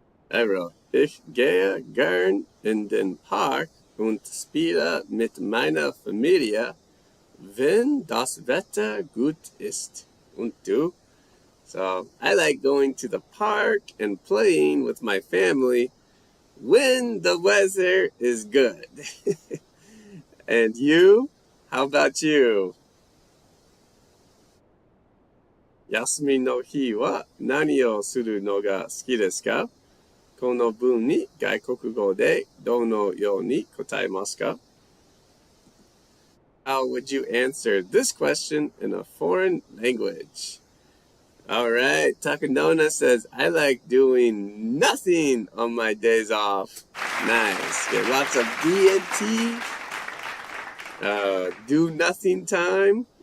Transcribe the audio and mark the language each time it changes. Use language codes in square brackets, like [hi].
[en] I wrote, [de] ich gehe gern in den Park und spiele mit meiner Familie, wenn das Wetter gut ist. Und du? [en] So I like going to the park and playing with my family when the weather is good. And you? How about you? [ja] 休みの日は何をするのが好きですか？この文に外国語でどのように答えますか？ [en] How would you answer this question in a foreign language? All right, Takanona says, I like doing nothing on my days off. Nice. Get lots of D&T, do nothing time.